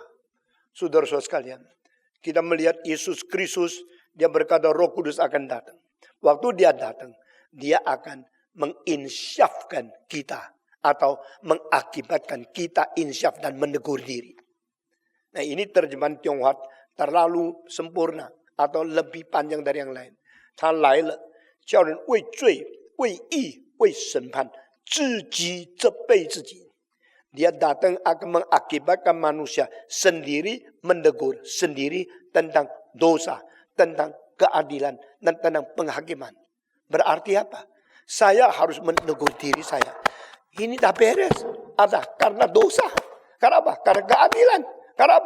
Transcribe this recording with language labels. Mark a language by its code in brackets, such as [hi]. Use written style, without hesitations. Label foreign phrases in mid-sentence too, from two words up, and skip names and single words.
[id] Saudara-saudara sekalian, kita melihat Yesus Kristus, dia berkata Roh Kudus akan datang. Waktu dia datang, dia akan menginsyafkan kita. Atau mengakibatkan kita insyaf dan menegur diri. Nah ini terjemahan Tionghoa terlalu sempurna. Atau lebih panjang dari yang lain. [zh] 他来了，叫人为罪、为义、为审判，自己责备自己。 [id] Dia datang akan mengakibatkan manusia sendiri menegur sendiri tentang dosa, tentang keadilan, dan tentang penghakiman. Berarti apa? Saya harus menegur diri saya. Ini dah beres. Ada karena dosa. Karena apa? Karena keadilan. Karena apa?